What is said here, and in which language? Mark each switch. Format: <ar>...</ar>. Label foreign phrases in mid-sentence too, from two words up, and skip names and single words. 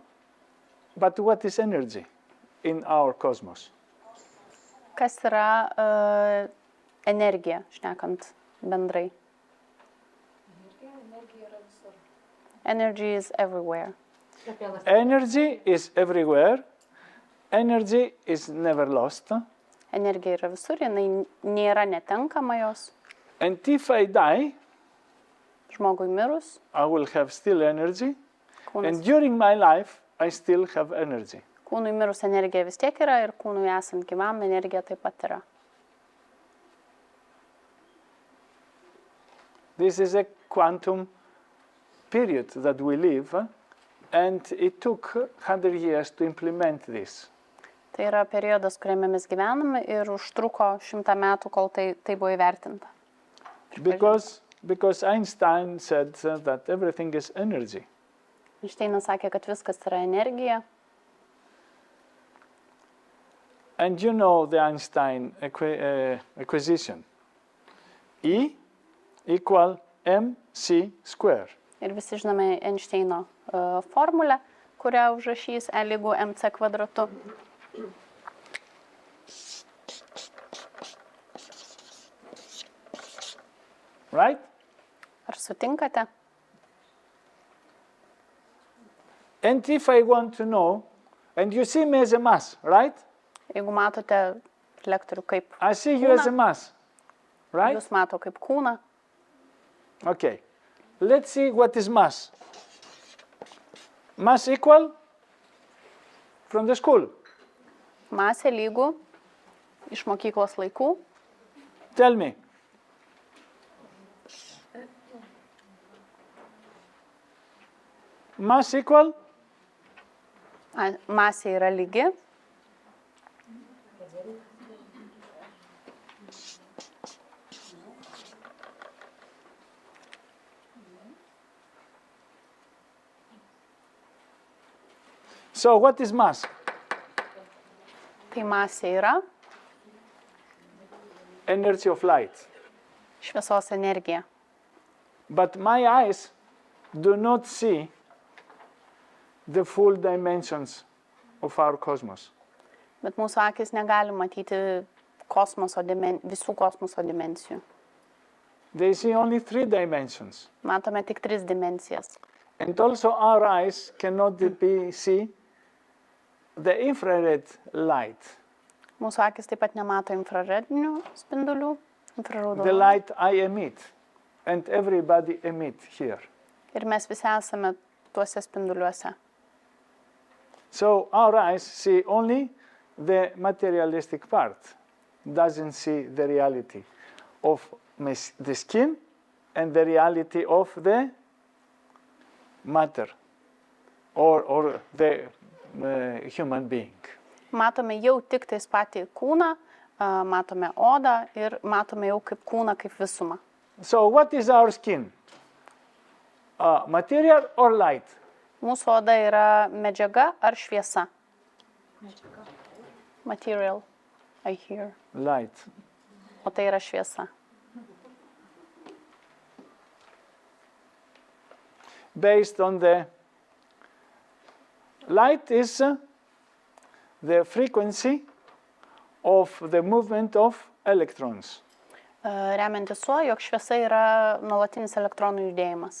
<en>But what is energy in our cosmos?</en> <lt>Kas yra energija, šnekant bendrai?</lt> <en>Energy is everywhere. Energy is everywhere. Energy is never lost.</en> <lt>Energija yra visur, jinai nėra netenkama jos.</lt> <en>And if I die,</en> <lt>Žmogui mirus,</lt> <en>I will have still energy. And</en> <lt>kūnui</lt> <en>during my life, I still have energy.</en> <lt>mirus energija vis tiek yra ir kūnui esant gyvam energija taip pat yra.</lt> <en>This is a quantum period that we live, and it took 100 years to implement this.</en> <lt>Tai yra periodas, kuriame mes gyvename ir užtruko 100 metų, kol tai buvo įvertinta.</lt> <en>Because Einstein said that everything is energy.</en> <lt>Einšteinas sakė, kad viskas yra energija.</lt> <en>And you know the Einstein equation. E equal mc square.</en> <lt>Ir visi žinome Einšteino formulę, kurią užrašys E lygu mc kvadratu.</lt> <en>Right?</en> <lt>Ar sutinkate?</lt> <en>And if I want to know, and you see me as a mass, right?</en> <lt>Jeigu matote lektorių kaip</lt> <en>I see you as a mass, right?</en> <lt>jūs mato kaip kūną,</lt> <en>Okay. Let's see what is mass. Mass equal from the school.</en> <lt>masė lygų iš mokyklos laikų.</lt> <en>Tell me. Mass equal?</en> <lt>Masė yra lygi.</lt> <en>So what is mass?</en> <lt>Tai masė yra</lt> <en>Energy of light.</en> <lt>šviesos energija.</lt> <en>But my eyes do not see the full dimensions of our cosmos.</en> <lt>Bet mūsų akis negali matyti visų kosmoso dimensijų.</lt> <en>They see only 3 dimensions.</en> <lt>Matome tik 3 dimensijas.</lt> <en>And also our eyes cannot see the infrared light.</en> <lt>Mūsų akis taip pat nemato infraredinių spindulių,</lt> <en>The</en> <lt>infraraudonų.</lt> <en>light I emit and everybody emit here.</en> <lt>Ir mes visi esame tuose spinduliuose.</lt> <en>So our eyes see only the materialistic part, doesn't see the reality of the skin and the reality of the matter or the human being.</en> <lt>Matome jau tik tais patį kūną, matome odą ir matome jau kaip kūną, kaip visumą.</lt> <en>So what is our skin? Material or light? Mūsų oda yra medžiaga ar šviesa? Material, I hear. Light.</en> <lt>O tai yra šviesa.</lt> <en>Based on the light is the frequency of the movement of electrons.</en> <lt>Remiantis tuo, jog šviesa yra nuolatinis elektronų judėjimas.</lt>